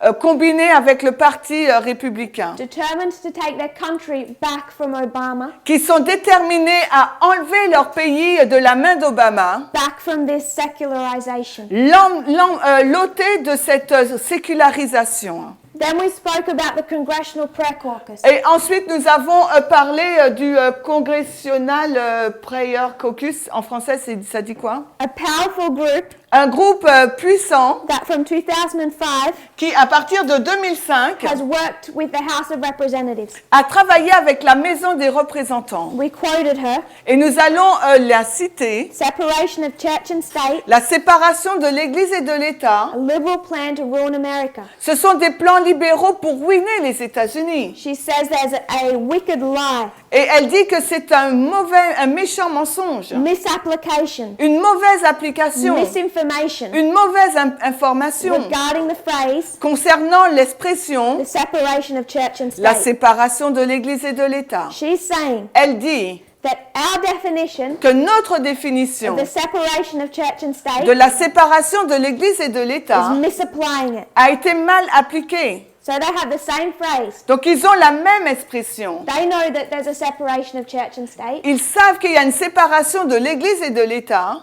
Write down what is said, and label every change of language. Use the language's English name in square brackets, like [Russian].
[French] combinée avec le parti républicain, [English] determined to take their country back from Obama, [French] qui sont déterminés à enlever leur pays de la main d'Obama, [English] back from this secularization. [French] l'ôter de cette sécularisation. [English] Then we spoke about the Congressional Prayer Caucus. [French] Et ensuite, nous avons parlé du Congressional Prayer Caucus. En français, ça dit quoi? [English] A powerful group [French] Un groupe puissant [English] that from 2005 [French] qui, à partir de 2005, [English] has worked with the House of Representatives. [French] a travaillé avec la Maison des représentants. [English] We quoted her, [French] Et nous allons la citer. [English] separation of church and state, [French] La séparation de l'Église et de l'État, [English] a liberal plan to ruin America. [French] ce sont des plans libéraux pour ruiner les États-Unis. [English] She says there's a wicked lie, [French] Et elle dit que c'est un méchant mensonge, [English] misapplication, [French] une mauvaise application, [English] misinformation [French] une mauvaise information [English] regarding the phrase [French] concernant l'expression [English] the separation of church and [French] la [English] state. [French] séparation de l'Église et de l'État. [English] She's saying [French] Elle dit [English] that our definition [French] que notre [English] of [French] définition [English] the separation of church and state [French] de la séparation de l'Église et de l'État [English] is misapplying it. [French] a été mal appliquée. [English] So they have the same phrase. [French] Donc ils ont la même expression. [English] They know that there's a separation of church and state, [French] Ils savent qu'il y a une séparation de l'Église et de l'État,